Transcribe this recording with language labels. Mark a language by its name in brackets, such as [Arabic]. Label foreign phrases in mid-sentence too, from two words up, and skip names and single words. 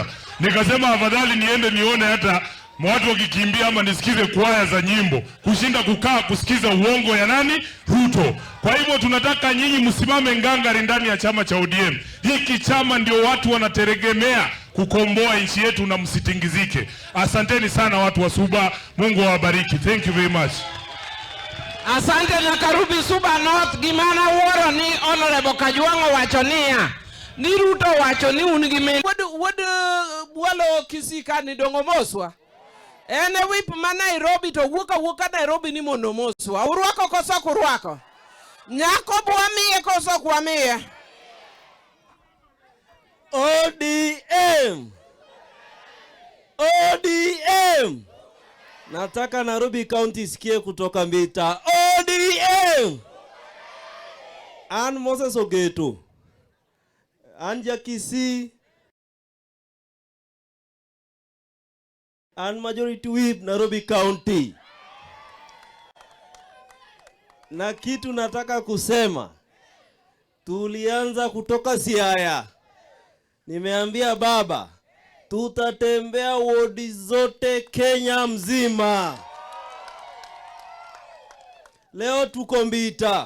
[Swahili] Nikasema afadhali niende nione hata watu wakikimbia ama nisikize kwaya za nyimbo kushinda kukaa kusikiza uongo ya nani? Ruto. Kwa hivyo tunataka nyinyi msimame ngangari ndani ya chama cha ODM. Hiki chama ndio watu wanategemea kukomboa nchi yetu, na msitingizike. Asanteni sana watu wa Suba. Mungu awabariki. [English] Thank you very much. [Swahili] Asante na karubi Suba North. [Gusii] Gimana woro ni Honorable Kajwang'o wachonia ni Ruto wachoni unigime walo kisika ni dongo moswa ene wip ma Nairobi to wuka Nairobi ni mondo moswa urwako koso kurwako nyako bwamie koso kwamie. [Swahili] ODM ODM, nataka Nairobi County isikie kutoka Mbita. [Luo (Kenya and Tanzania)] ODM An Moses Ogeto, Anja Kisii, An [English] Majority Whip [Luo (Kenya and Tanzania)] Nairobi County. [Swahili] Na kitu nataka kusema, tulianza kutoka Siaya. Nimeambia baba, tutatembea wodi zote Kenya mzima. Leo tuko Mbita.